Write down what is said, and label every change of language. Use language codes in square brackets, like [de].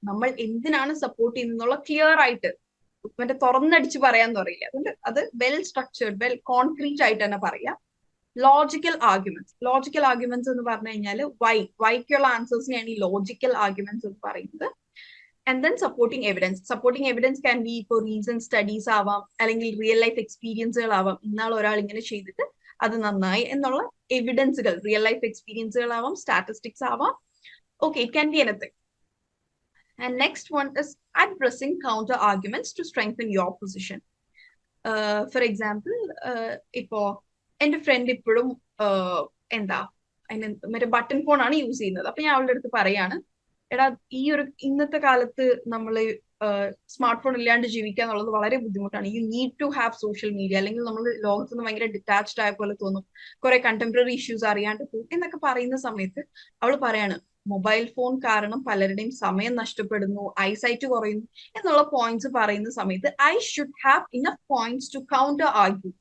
[ml] നമ്മൾ എന്തിനാണ് support ചെയ്യുന്നുള്ള clear ആയിട്ട്, മറ്റേ തുറന്നടിച്ച് പറയാന്ന് പറയില്ല, അതുകൊണ്ട് അത് വെൽ സ്ട്രക്ചേർഡ്, വെൽ കോൺക്രീറ്റ് ആയിട്ട് തന്നെ പറയാം. ലോജിക്കൽ ആർഗ്യുമെന്റ്സ് എന്ന് പറഞ്ഞു കഴിഞ്ഞാൽ വൈക്കുള്ള ആൻസേഴ്സിനെയാണ് ഈ ലോജിക്കൽ ആർഗ്യുമെന്റ്സ് എന്ന് പറയുന്നത്. [en] And then supporting evidence. Supporting evidence can be for recent studies [ml] ആവാം, അല്ലെങ്കിൽ റിയൽ ലൈഫ് എക്സ്പീരിയൻസുകൾ ആവാം. ഇന്നാൾ ഒരാൾ ഇങ്ങനെ ചെയ്തിട്ട് അത് നന്നായി എന്നുള്ള എവിഡൻസുകൾ, റിയൽ ലൈഫ് എക്സ്പീരിയൻസുകൾ ആവാം, സ്റ്റാറ്റിസ്റ്റിക്സ് ആവാം. [en] Okay, it can be anything. And next one is addressing counter arguments to strengthen your position. For example, [ml] ഇപ്പോ എന്റെ ഫ്രണ്ട് ഇപ്പോഴും എന്താ അതിന് മറ്റേ ബട്ടൺ ഫോൺ ആണ് യൂസ് ചെയ്യുന്നത്. അപ്പൊ ഞാൻ അവളുടെ അടുത്ത് പറയാണ്, എടാ ഈ ഒരു ഇന്നത്തെ കാലത്ത് നമ്മൾ സ്മാർട്ട് ഫോൺ ഇല്ലാണ്ട് ജീവിക്കുക എന്നുള്ളത് വളരെ ബുദ്ധിമുട്ടാണ്. [en] you need to have social media, [ml] അല്ലെങ്കിൽ നമ്മൾ ലോകത്ത് നിന്ന് ഭയങ്കര ഡിറ്റാച്ച്ഡ് ആയ പോലെ തോന്നും, കുറെ കണ്ടംപററി ഇഷ്യൂസ് അറിയാണ്ട് പോകും എന്നൊക്കെ പറയുന്ന സമയത്ത് അവൾ പറയാണ്, മൊബൈൽ ഫോൺ കാരണം പലരുടെയും സമയം നഷ്ടപ്പെടുന്നു, ഐസൈറ്റ് കുറയുന്നു എന്നുള്ള പോയിന്റ്സ് പറയുന്ന സമയത്ത് [en] I should have enough points to counter argue.